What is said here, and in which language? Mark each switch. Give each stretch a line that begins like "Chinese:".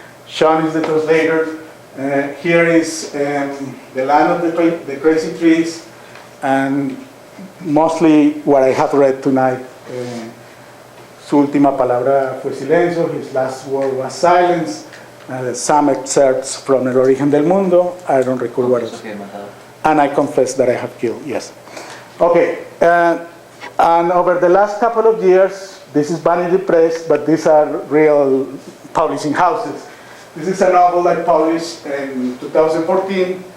English: Sean is the translator. Here is The Land of the Crazy Trees, and mostly what I have read tonight.
Spanish: Su última palabra fue silencio,
English: his last word was silence. Some excerpts from El Origen del Mundo, I don't recall what else. And I confess that I have killed, yes. Okay, and over the last couple of years, this is Vanity Press, but these are real publishing houses. This is a novel I published in 2014.